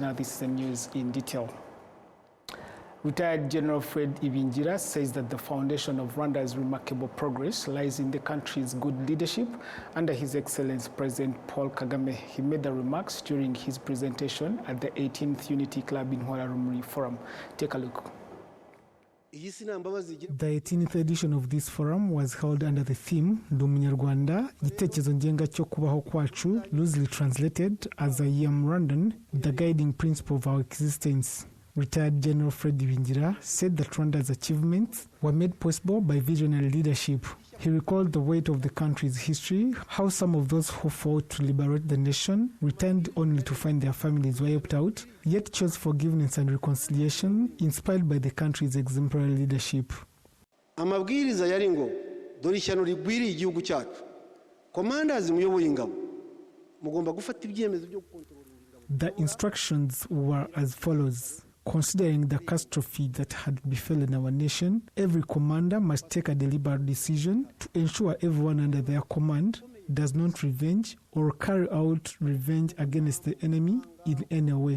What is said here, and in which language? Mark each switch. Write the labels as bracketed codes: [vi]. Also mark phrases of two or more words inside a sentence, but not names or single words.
[en] Now this is the news in detail. Retired General Fred Ibingira says that the foundation of Rwanda's remarkable progress lies in the country's good leadership under His Excellency President Paul Kagame. He made the remarks during his presentation at the 18th Unity Club in Rwanda Forum. Take a look. The 18th edition of this forum was held under the theme [rw] Ndi Umunyarwanda, igitekerezo ngenga cyo kubaho kwacu, [en] loosely translated as I am Rwandan, the guiding principle of our existence. Retired General Fred Ibingira said that Rwanda's achievements were made possible by visionary leadership. He recalled the weight of the country's history, how some of those who fought to liberate the nation returned only to find their families wiped out, yet chose forgiveness and reconciliation, inspired by the country's exemplary leadership. [rw] Amabwiriza yari ngo dore ishyano rigwiriye igihugu cyacu. Commanders muyoboye ingabo mugomba gufata ibyemezo byo gukontorora ingabo. [en] The instructions were as follows. Considering the catastrophe that had befallen our nation, every commander must take a deliberate decision to ensure everyone under their command does not revenge or carry out revenge against the enemy in any way.